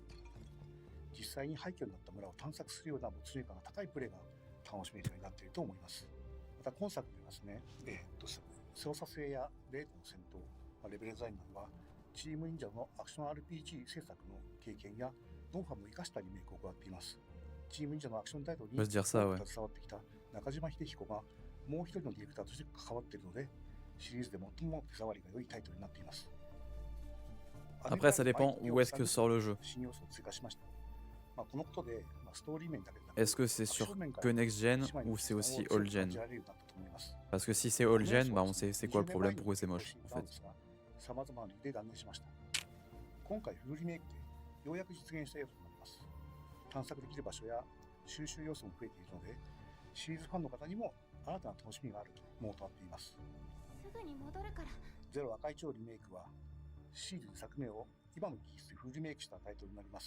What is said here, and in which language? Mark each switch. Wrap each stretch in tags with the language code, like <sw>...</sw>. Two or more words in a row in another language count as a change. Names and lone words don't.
<ja>実際に廃墟になった村を探索するような没入感が高いプレイが楽しめるようになっていると思います。また今作ではですね、操作性やレートの戦闘、レベルデザインなどはチーム忍者のアクション RPG 制作の経験やノウハウも生かしたリメイクを行っています。チーム忍者のアクションタイトルに</ja> <fr>On peut se dire ça, ouais.</fr> <ja>携わってきた中島秀彦がもう一人のディレクターとして関わっているので、シリーズで最も手触りが良いタイトルになっています。</ja> <fr>Après, ça dépend où est-ce que sort le jeu.</fr> <ja>新要素を追加しました。このことで、ストーリー面だけでなく、</ja> <fr>Est-ce que c'est sur que</fr> <en>next gen</en> <fr>ou c'est aussi</fr> <en>old gen?</en> <fr>Parce que si c'est</fr> <en>old gen,</en> <fr>bah on sait c'est quoi le problème, pourquoi c'est moche en fait.</fr> <ja>さまざまな理由で断念しました。今回フルリメイクでようやく実現した要素になります。探索できる場所や収集要素も増えているので、シリーズファンの方にも新たな楽しみがあるともとなっています。すぐに戻るから。ゼロ赤い蝶リメイクはシリーズ2作目を今の技術でフルリメイクしたタイトルになります。</ja>